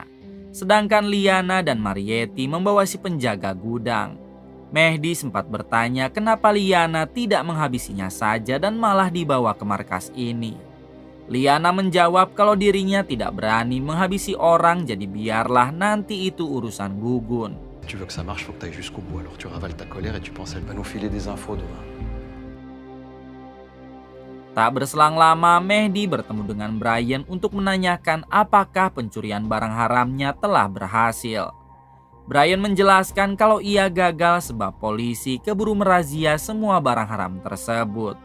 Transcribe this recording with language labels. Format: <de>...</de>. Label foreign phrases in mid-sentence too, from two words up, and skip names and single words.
<id>Sedangkan Liana dan Marietti membawa si penjaga gudang. Mehdi sempat bertanya kenapa Liana tidak menghabisinya saja dan malah dibawa ke markas ini. Liana menjawab kalau dirinya tidak berani menghabisi orang, jadi biarlah nanti itu urusan Gugun.</id> <fr>Si tu veux que ça marche, faut que tu ailles jusqu'au bout. Alors tu ravales ta colère et tu penses elle va nous filer des infos demain.</fr> <id>Tak berselang lama, Mehdi bertemu dengan Brian untuk menanyakan apakah pencurian barang haramnya telah berhasil. Brian menjelaskan kalau ia gagal sebab polisi keburu merazia semua barang haram tersebut.</id>